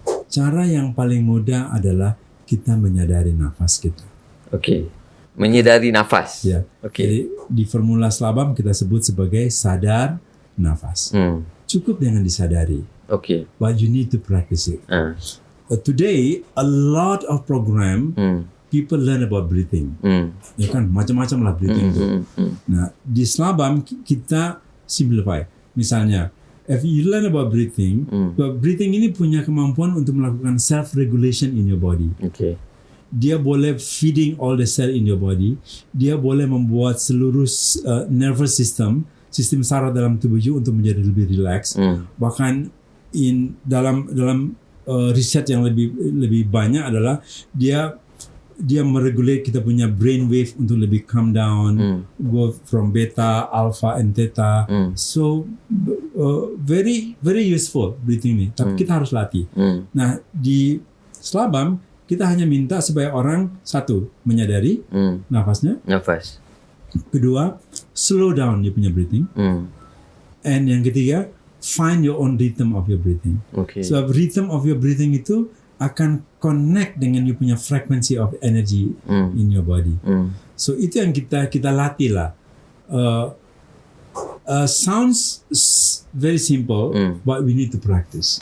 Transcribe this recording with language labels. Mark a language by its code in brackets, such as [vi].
[ms] Cara yang paling mudah adalah kita menyadari nafas kita. Okay. Menyadari nafas. Ya. Okay. Jadi di formula Slabam kita sebut sebagai sadar nafas. Cukup dengan disadari. Okay. [en] But you need to practice it. Today, a lot of program people learn about breathing. [ms] Ya kan, macam-macam lah breathing itu. Nah, di Slabam kita simplify. [en] Misalnya, if you learn about breathing, breathing [ms] ini punya kemampuan untuk melakukan [en] self-regulation in your body. Okay. [ms] Dia boleh [en] feeding all the cell in your body. [ms] Dia boleh membuat seluruh nervous system saraf dalam tubuh you untuk menjadi lebih relax. Bahkan dalam riset yang lebih banyak adalah dia meregulate kita punya brain wave untuk lebih calm down, [en] go from beta, alpha, and theta. So very very useful breathing ni. [ms] Tapi kita harus latih. Nah di Slabam kita hanya minta supaya orang satu menyadari nafasnya. Kedua, [en] slow down [ms] dia punya [en] breathing. And [ms] yang ketiga, [en] find your own rhythm of your breathing. Okay. So rhythm of your breathing [ms] itu akan [en] connect dengan you punya frequency of energy in your body. [ms] So itu yang kita latih lah. [en] Sounds very simple, but we need to practice.